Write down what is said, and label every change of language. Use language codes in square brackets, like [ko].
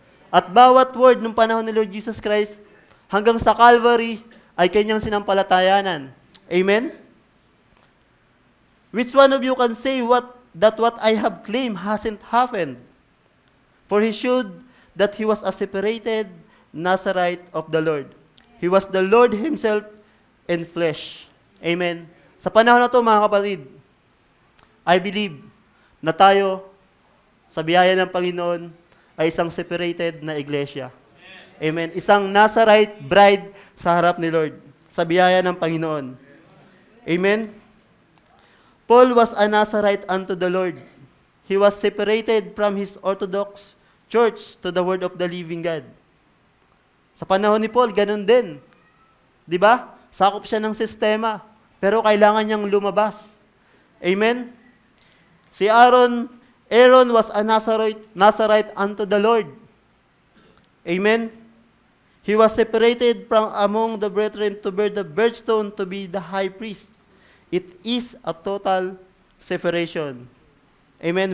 [tl] At bawat word ng panahon ni Lord Jesus Christ, hanggang sa Calvary, ay kanyang sinampalatayanan. Amen? [en] Which one of you can say that what I have claimed hasn't happened? For he showed that he was a separated Nazarite of the Lord. He was the Lord himself in flesh. Amen? [tl] Sa panahon na ito, mga kapatid, [en] I believe [tl] na tayo, sa biyaya ng Panginoon, ay isang separated na iglesia. Amen. Isang Nazarite bride sa harap ni Lord, sa biyaya ng Panginoon. Amen. [en] Paul was a Nazarite unto the Lord. He was separated from his Orthodox church to the word of the living God. [tl] Sa panahon ni Paul, ganun din. Di ba? Sakop siya ng sistema, pero kailangan niyang lumabas. Amen. [en] Si Aaron was a Nazarite unto the Lord. Amen? He was separated from among the brethren to bear the birthstone to be the high priest. It is a total separation. Amen?